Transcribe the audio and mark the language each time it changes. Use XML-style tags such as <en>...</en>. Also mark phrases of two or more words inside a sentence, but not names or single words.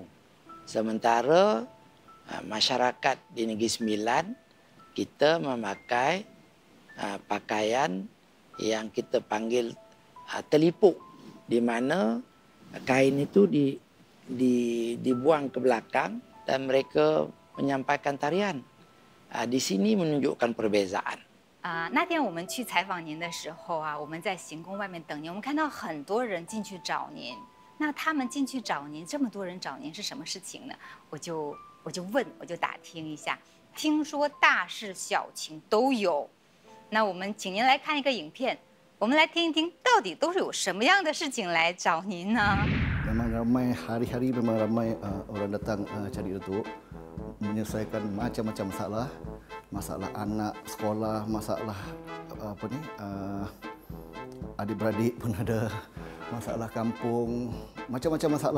<ms>Sementara masyarakat di Negeri Sembilan, kita memakai pakaian yang kita panggil telipuk, di mana kain itu dibuang ke belakang dan mereka menyampaikan tarian. Di sini menunjukkan perbezaan.</ms> <zh>那天我们去采访您的时候啊，我们在行宫外面等您，我们看到很多人进去找您。那他们进去找您，这么多人找您是什么事情呢？我就打听一下，听说大事小情都有。那我们请您来看一个影片， 我们来听一听，到底都是有什么样的事情来找您呢？</zh> <ms>Memang ramai hari-hari memang ramai orang datang cari datuk menyelesaikan macam-macam masalah, masalah anak sekolah, masalah apa ni adik-beradik pun ada, masalah kampung, macam-macam masalah.</ms>